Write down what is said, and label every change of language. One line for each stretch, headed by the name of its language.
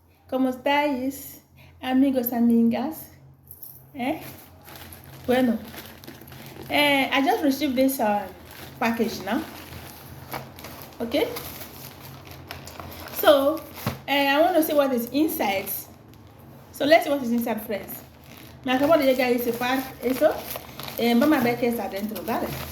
Spanish: ¿Cómo estáis, amigos, amigas? ¿Eh? Bueno,
English: I just received this package now. Okay. So, I want to see what is inside. So let's see what is inside, friends.
Spanish: Me acabo de llegar ese eso. Vamos a ver qué está dentro, ¿vale?